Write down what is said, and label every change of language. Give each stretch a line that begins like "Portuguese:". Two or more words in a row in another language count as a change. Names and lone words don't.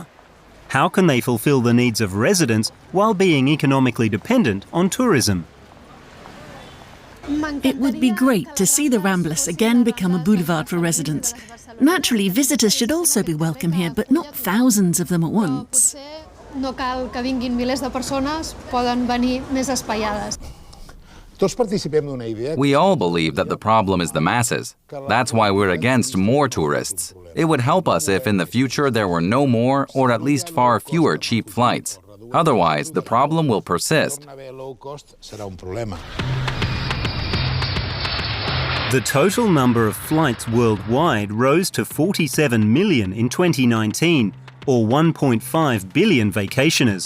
English: How can they fulfill the needs of residents while being economically dependent on tourism? It would be great to see the Ramblas again become a boulevard for residents. Naturally, visitors should also be welcome here, but not thousands of them at once.
Catalan: no cal que vinguin milers de persones, poden venir més espaiades.
English: We all believe that the problem is the masses. That's why we're against more tourists. It would help us if in the future there were no more or at least far fewer cheap flights. Otherwise, the problem will persist. The total number of flights worldwide rose to 47 million in 2019, or 1.5 billion vacationers.